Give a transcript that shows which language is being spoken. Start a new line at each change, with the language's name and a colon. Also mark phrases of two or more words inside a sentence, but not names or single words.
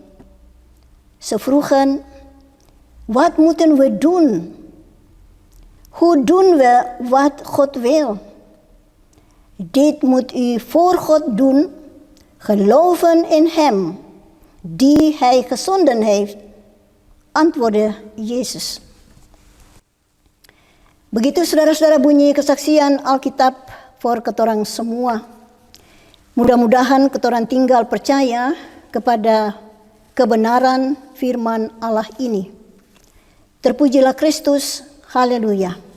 Dutch: Ze vroegen, "Wat moeten we doen? Hoe doen we wat God wil?" "Dit moet u voor God doen, geloven in hem die hij gezonden heeft," antwoordde Yesus.
Indonesian: Begitu saudara-saudara bunyi kesaksian Alkitab for ketorang semua. Mudah-mudahan ketorang tinggal percaya kepada kebenaran firman Allah ini. Terpujilah Kristus, haleluya.